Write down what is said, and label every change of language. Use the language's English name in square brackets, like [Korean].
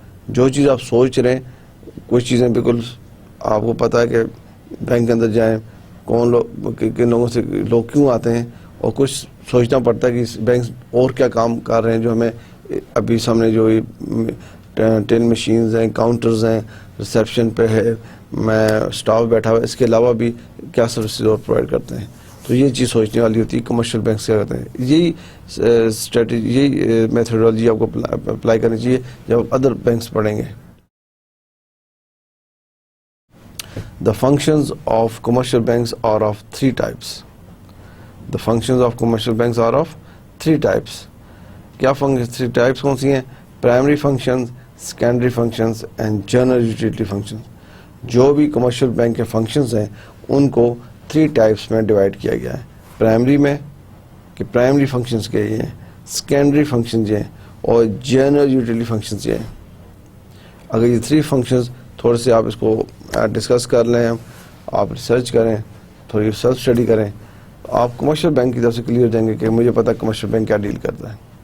[Urdu] جو چیز آپ سوچ رہے ہیں, کچھ چیزیں بالکل آپ کو پتہ ہے کہ بینک کے اندر جائیں, کون لوگ کن لوگوں سے لوگ کیوں آتے ہیں, اور کچھ سوچنا پڑتا ہے کہ بینک اور کیا کام کر رہے ہیں جو ہمیں ابھی سامنے جو ٹین مشینز ہیں, کاؤنٹرز ہیں, ریسیپشن پہ ہے, میں اسٹاف بیٹھا ہوا ہے, اس کے علاوہ بھی کیا سروسز اور پرووائڈ کرتے ہیں. تو یہ چیز سوچنے والی ہوتی ہے کمرشل بینک سے کرتے ہیں. یہی اسٹریٹجی, یہی میتھڈولوجی آپ کو اپلائی کرنی چاہیے جب آپ ادر بینکس پڑھیں گے. [English] The functions of commercial banks are of three types. The functions of commercial banks are of three types. [Urdu] کیا three types کون سی ہیں؟ [English] Primary functions, secondary functions and general utility functions. [Urdu] جو بھی commercial bank کے functions ہیں ان کو 3 types میں divide کیا گیا ہے. پرائمری میں کہ پرائمری فنکشنز کے یہ ہیں, سیکنڈری فنکشنز یہ ہیں, اور جنرل یوٹیلیٹی فنکشنز یہ ہیں. اگر یہ 3 فنکشنز تھوڑے سے آپ اس کو ڈسکس کر لیں, آپ ریسرچ کریں, تھوڑی سیلف اسٹڈی کریں, آپ کمرشل بینک کی طرف سے کلیئر ہو جائیں گے کہ مجھے پتا کمرشل بینک کیا ڈیل کرتا ہے.